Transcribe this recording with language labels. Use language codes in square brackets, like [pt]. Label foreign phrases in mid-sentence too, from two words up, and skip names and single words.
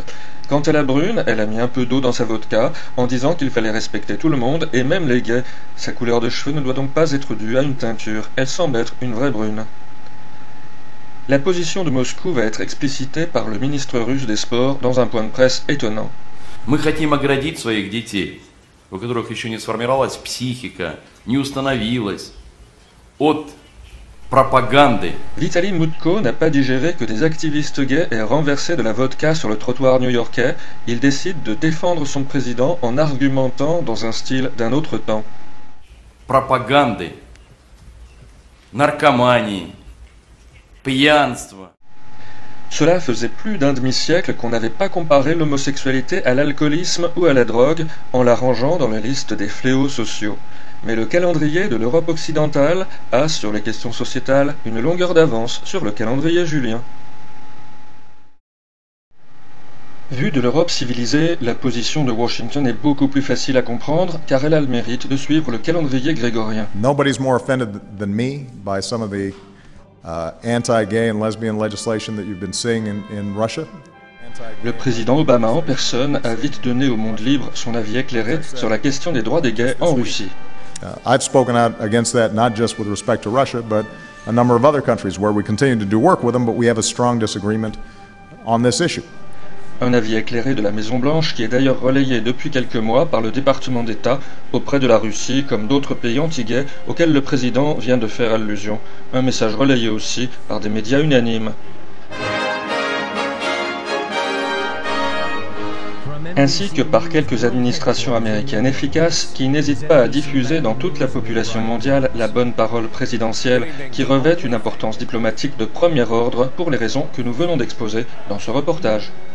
[fr] Quant à la brune, elle a mis un peu d'eau dans sa vodka, en disant qu'il fallait respecter tout le monde, et même les gays. Sa couleur de cheveux ne doit donc pas être due à une teinture, elle semble être une vraie brune. La position de Moscou va être explicitée par le ministre russe des Sports dans un point de presse étonnant. [ru] Мы хотим оградить своих детей, у которых еще не сформировалась психика, не установилась, от propagande. [fr] Vitaly Mutko n'a pas digéré que des activistes gays aient renversé de la vodka sur le trottoir new-yorkais. Il décide de défendre son président en argumentant dans un style d'un autre temps. [ru] Пропаганды, наркомании, пьянства. [fr] Cela faisait plus d'un demi-siècle qu'on n'avait pas comparé l'homosexualité à l'alcoolisme ou à la drogue en la rangeant dans la liste des fléaux sociaux. Mais le calendrier de l'Europe occidentale a, sur les questions sociétales, une longueur d'avance sur le calendrier julien. Vue de l'Europe civilisée, la position de Washington est beaucoup plus facile à comprendre car elle a le mérite de suivre le calendrier grégorien. [en] Nobody's more offended than me by some of the anti-gay and lesbian legislation that you've been seeing in Russia. [fr] Le président Obama en personne a vite donné au monde libre son avis éclairé sur la question des droits des gays en Russie. [en] I've spoken out against that not just with respect to Russia, but a number of other countries where we continue to do work with them, but we have a strong disagreement on this issue. [fr] Un avis éclairé de la Maison-Blanche qui est d'ailleurs relayé depuis quelques mois par le département d'État auprès de la Russie comme d'autres pays anti-gays auxquels le président vient de faire allusion. Un message relayé aussi par des médias unanimes. Ainsi que par quelques administrations américaines efficaces qui n'hésitent pas à diffuser dans toute la population mondiale la bonne parole présidentielle qui revêt une importance diplomatique de premier ordre pour les raisons que nous venons d'exposer dans ce reportage.